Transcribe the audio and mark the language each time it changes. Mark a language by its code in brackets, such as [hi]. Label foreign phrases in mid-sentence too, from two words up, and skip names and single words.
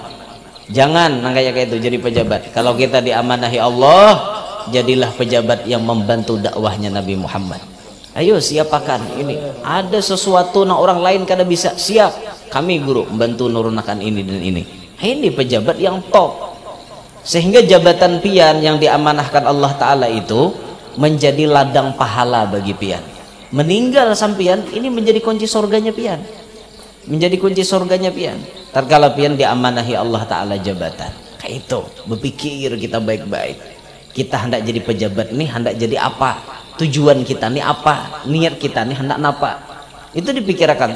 [id] Jangan kayak itu jadi pejabat. Kalau kita diamanahi Allah, jadilah pejabat yang membantu dakwahnya Nabi Muhammad. [bjn] Ayo siapakan ini, ada sesuatu yang orang lain kada bisa, siap kami guru membantu nurunkan ini dan ini. [id] Ini pejabat yang top, sehingga jabatan pian yang diamanahkan Allah Ta'ala itu menjadi ladang pahala bagi pian. Meninggal sampian ini menjadi kunci surganya pian, menjadi kunci surganya pian tatkala pian diamanahi Allah Ta'ala jabatan. [bjn] Kayak itu, berpikir kita baik-baik, kita hendak jadi pejabat nih, hendak jadi apa, tujuan kita nih apa, niat kita nih hendak apa, itu dipikirkan.